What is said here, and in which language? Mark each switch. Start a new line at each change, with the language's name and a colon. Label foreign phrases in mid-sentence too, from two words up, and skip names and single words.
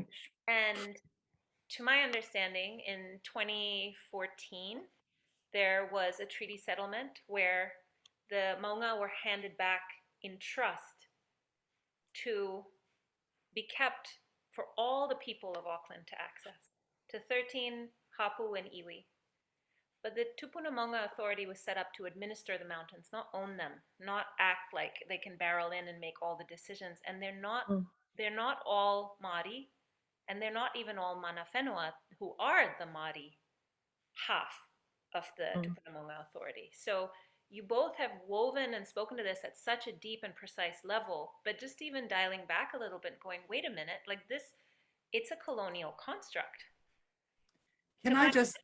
English: And to my understanding, in 2014, there was a treaty settlement where the Maunga were handed back in trust to be kept for all the people of Auckland to access, to 13 hapu and iwi. But the Te Maunga Authority was set up to administer the mountains, not own them, not act like they can barrel in and make all the decisions. And they're not all Māori, and they're not even all
Māori: mana whenua,
English: who are the Māori half of the Te Maunga Authority. So you both have woven and spoken to this at such a deep and precise level, but just even dialing back a little bit, going, wait a minute, like this, it's a colonial construct. Can I just...